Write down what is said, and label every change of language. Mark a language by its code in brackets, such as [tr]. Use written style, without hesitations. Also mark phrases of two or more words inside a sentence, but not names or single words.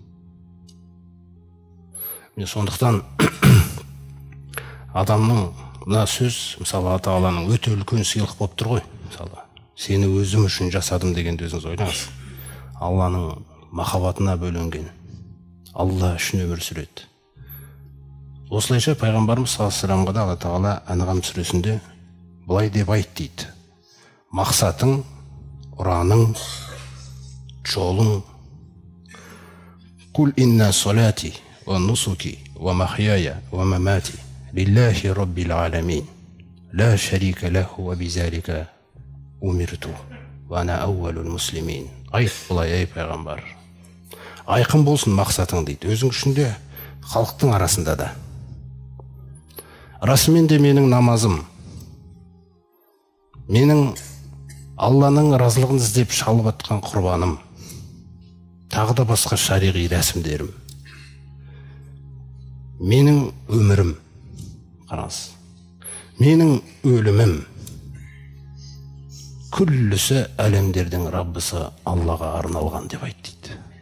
[kk] Сондықтан адамның мына сөз, мысалы Алла Тағаланың өте үлкен сыйлық болып тұр ғой. Мысалы, сені өзім үшін жасадым дегенді өзіңіз ойлаңыз. Алланың махаббатына бөленген, Алла үшін өмір сүреді. Осылайша пайғамбарымыз [ar] صلى الله عليه وسلم [kk] да Алла Тағала Анғам сүресінде былай деп айт дейді. Мақсатың, ұраның, жолың. [ar] قل إن صلاتي ونسكي ومحياي ومماتي لله رب العالمين لا شريك له وبذلك أمرت وأنا أول المسلمين. [kk] Айт былай, ей пайғамбар. Айқын болсын мақсатың дейді. Өзің үшін де, халықтың арасында да. Расымен де менің намазым, менің Алланың разылығын іздеп шалып атқан құрбаным, тағы да басқа шариғи рәсімдерім, менің өмірім, қараңыз, менің өлімім, күллісі әлемдердің Раббысы Аллаға арналған деп айт дейді.